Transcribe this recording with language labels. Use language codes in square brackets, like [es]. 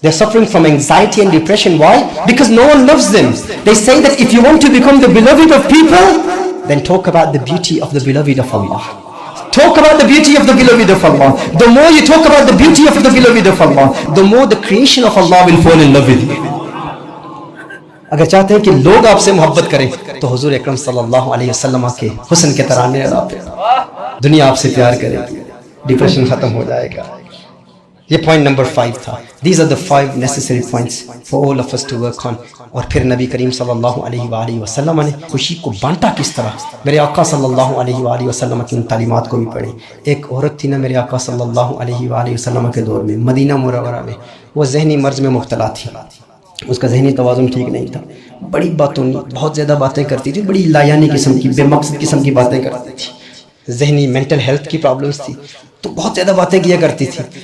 [en] They are suffering from anxiety and depression. Why? Because no one loves them. They say that if you want to become the beloved of people, then talk about the beauty of the beloved of Allah. Talk about the beauty of the beloved of Allah. The more you talk about the beauty of the beloved of Allah, the more the creation of Allah will fall in love with you. [ur] اگر چاہتے ہیں کہ لوگ آپ سے محبت کریں تو حضور اکرم صلی اللہ علیہ وسلم کے حسن کے ترانے ادا کریں, دنیا آپ سے پیار کرے گی, ڈپریشن ختم ہو جائے گا. یہ پوائنٹ نمبر 5 تھا. [en] These are the 5 necessary points for all of us to work on. [ur] اور پھر نبی کریم صلی اللہ علیہ وآلہ وسلم نے خوشی کو بانٹا کس طرح. میرے آقا صلی اللہ علیہ وآلہ وسلم کی ان تعلیمات کو بھی پڑھیں. ایک عورت تھی نا میرے آقا صلی اللہ علیہ وآلہ وسلم کے دور میں مدینہ منورہ میں, وہ ذہنی مرض میں مبتلا تھی, اس کا ذہنی توازن ٹھیک نہیں تھا, بڑی باتوں بہت زیادہ باتیں کرتی تھی, بڑی لایانی قسم کی بے مقصد قسم کی باتیں کرتی تھی, ذہنی [en] mental health [ur] کی پرابلمز تھی, تو بہت زیادہ باتیں کیا کرتی تھی.